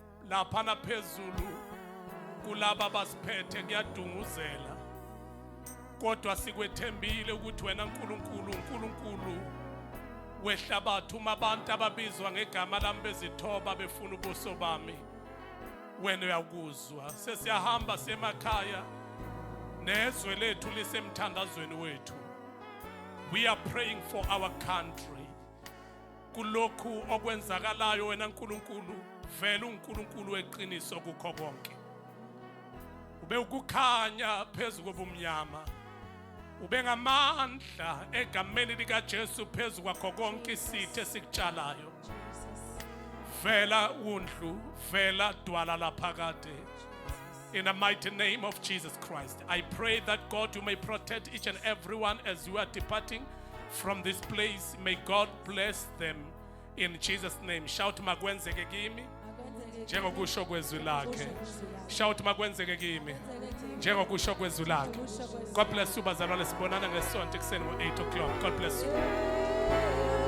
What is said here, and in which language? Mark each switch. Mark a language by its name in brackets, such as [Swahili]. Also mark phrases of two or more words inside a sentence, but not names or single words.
[Zulu] laphana phezulu kulaba basiphethe kuyadunguzela, kodwa sikwethembile ukuthi wena uNkulunkulu wehlabathi, uma abantu ababizwa ngegama lami bezithoba befuna ubuso bami, wena uyakuzwa. Sesiyahamba semakhaya nezwe lethu lisemthandazweni wethu. [English] We are praying for our country. [Zulu] Kulokhu okwenzakalayo wena Nkulunkulu, vele uNkulunkulu weqiniso kukho konke. Ube ukukhanya phezu kobumnyama, ube ngamandla egameni likaJesu phezu kwakho konke isithe sikutshalayo. Vela undlu, vela dwala laphakade. [English] In the mighty name of Jesus Christ, I pray that God, you may protect each and everyone as you are departing from this place. May God bless them in Jesus' name. [Zulu] Shout makwenzeke kimi njengokusho kwezwi lakhe. Shout makwenzeke kimi njengokusho kwezwi lakhe. [English] God bless you [Zulu] bazalwane, sibonana ngesonto ekuseni ngo 8 o'clock. [English] God bless you.